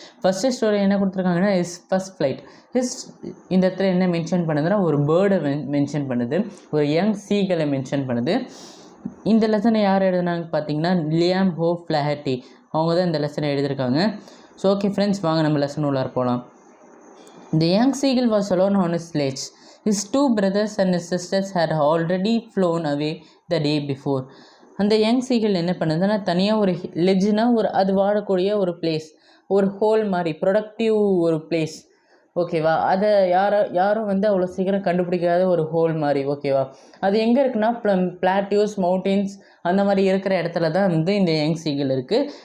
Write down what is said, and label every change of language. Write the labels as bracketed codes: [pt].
[ta] First story என்ன கொடுத்துருக்காங்கன்னா, is first flight. இந்த இடத்துல என்ன மென்ஷன் பண்ணுதுன்னா, ஒரு பேர்டை மென்ஷன் பண்ணுது, ஒரு யங் சீகளை மென்ஷன் பண்ணுது. இந்த லெசனை யார் எழுதுனாங்க பார்த்தீங்கன்னா, லியாம் ஹோ ஃப்ளாஹட்டி. அவங்க தான் இந்த லெசனை எழுதியிருக்காங்க. ஸோ ஓகே ஃப்ரெண்ட்ஸ், வாங்க நம்ம லெசன் உள்ளார போகலாம். [en] The young seagull was alone on his sledge. His two brothers and his sisters had already flown away the day before. [ta] அந்த யங் சீகிள் என்ன பண்ணுதுன்னா, தனியாக ஒரு லெஜ்னா அது வாழக்கூடிய ஒரு பிளேஸ், ஒரு ஹோல் மாதிரி ப்ரொடக்டிவ் ஒரு பிளேஸ், ஓகேவா. அதை யாரும் அவ்வளோ சீக்கிரம் கண்டுபிடிக்காத ஒரு ஹோல் மாதிரி, ஓகேவா. அது எங்கே இருக்குன்னா, பிளாட்டியூஸ் மவுண்டெயின்ஸ் அந்த மாதிரி இருக்கிற இடத்துல தான் இந்த யங் சீகிள் இருக்குது.